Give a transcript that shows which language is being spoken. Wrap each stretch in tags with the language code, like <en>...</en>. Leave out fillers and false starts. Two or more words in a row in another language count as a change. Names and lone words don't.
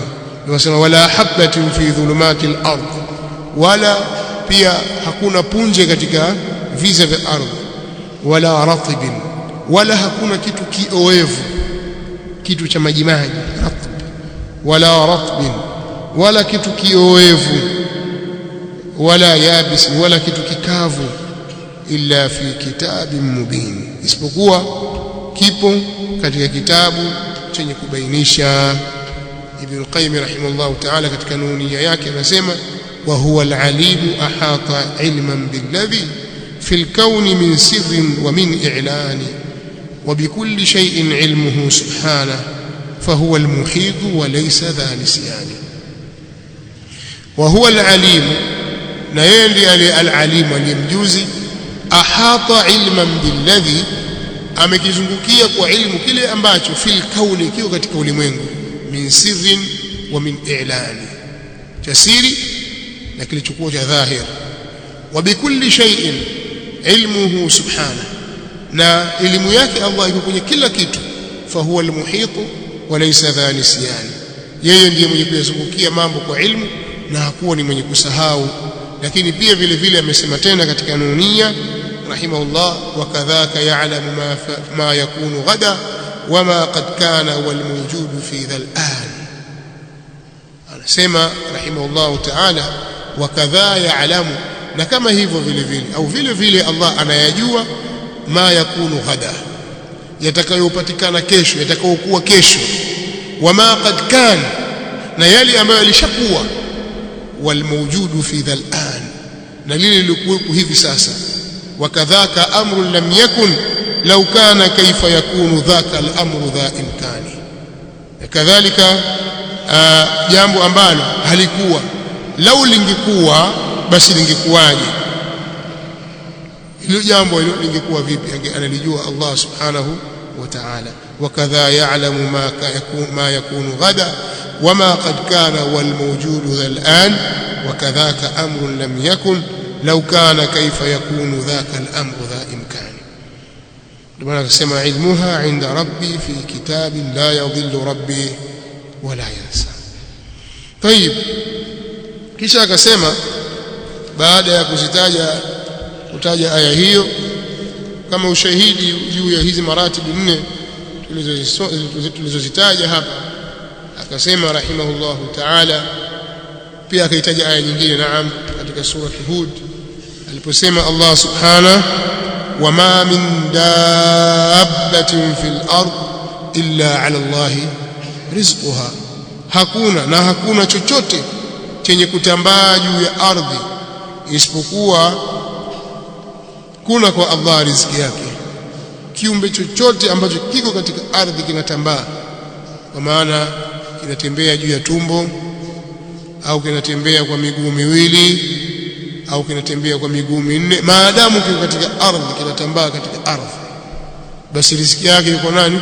<sw>Anasema</sw> <ar>ولا حبة في ظلمات الأرض,</ar> <sw>wala pia hakuna punje katika viza vya ardhi,</sw> <ar>ولا رطب,</ar> <sw>wala hakuna kitu kioevu, kitu cha majimaji ratib,</sw> <ar>ولا رطب,</ar> <sw>wala kitu kioevu,</sw> <ar>ولا يابس,</ar> <sw>wala kitu kikavu,</sw> <ar>إلا في كتاب مبين,</ar> <sw>isipokuwa kipo katika kitabu chenye kubainisha.</sw> <ar>ابن القيم رحمه الله تعالى</ar> <sw>katika nunia yake anasema</sw> <ar>وهو العليم أحاط علماً بالذي في الكون من سر ومن إعلان وبكل شيء علمه سبحانه فهو المحيط وليس ذا نسيان. وهو العليم,</ar> <sw>na yeye ndiye al-alim aliyemjuzi,</sw> <ar>أحاط علماً بالذي,</ar> <sw>amekizungukia kwa ilmu kile ambacho</sw> <ar>في الكون,</ar> <sw>kiko katika ulimwengu,</sw> <ar>من سر ومن إعلان,</ar> <sw>cha siri na kilichokuwa cha dhahir.</sw> <ar>وبكل شيء علمه سبحانه,</ar> <sw>na elimu yake Allah iko kwenye kila kitu.</sw> <ar>فهو المحيط وليس ذا نسيان,</ar> <sw>yeye ndiye mwenye kuyazungukia mambo kwa ilmu na hakuwa ni mwenye kusahau. Lakini pia vile vile amesema tena katika nunia rahimahullah,</sw> <ar>وكذاك يعلم ما يكون غداً وما قد كان والموجود في ذا الآن.</ar> <sw>Anasema</sw> <ar>رحمه الله تعالى وكذا يعلم,</ar> <sw>na kama hivyo vile vile au vile vile Allah anayajua</sw> <ar>ما يكون غداً,</ar> <sw>yatakayopatikana kesho, yatakayokuwa kesho,</sw> <ar>وما قد كان,</ar> <sw>na yale ambayo yalishakuwa,</sw> <ar>والموجود في ذا الآن,</ar> <sw>na lile lilikuwepo hivi sasa.</sw> <ar>وكذاك أمر لم يكن لو كان كيف يكون ذاك الأمر ذا إمكان,</ar> <sw>kadhalika jambo ambalo halikuwa, lau lingekuwa basi lingekuwaje, hilo jambo hilo lingekuwa vipi, analijua Allah</sw> <ar>سبحانه وتعالى. وكذا يعلم ما يكون غداً وما قد كان والموجود ذا الآن، وكذاك أمر لم يكن لو كان كيف يكون ذاك الأمر ذا إمكان.</ar> <sw>Ndio akasema</sw> <ar>علمها عند ربي في كتاب لا يضل ربي ولا ينسى.</ar> <sw>Tayib, kisha akasema baada ya kutaja aya hiyo kama ushahidi juu ya hizi maratibu nne tulizozitaja hapa, akasema</sw> <ar>رحمه الله تعالى,</ar> <sw>pia akaitaja aya nyingine naam katika sura Hud aliposema Allah</sw> <ar>سبحانه وما من دابة في الأرض إلا على الله رزقها,</ar> <sw>hakuna chochote chenye kutambaa juu ya ardhi isipokuwa kuna kwa Allah riziki yake. Kiumbe chochote ambacho kiko katika ardhi kinatambaa, kwa maana kinatembea juu ya tumbo au kinatembea kwa miguu miwili au kinatembea kwa miguu minne, maadamu kiko katika ardhi, kinatambaa katika ardhi, basi riziki yake yuko nani?</sw>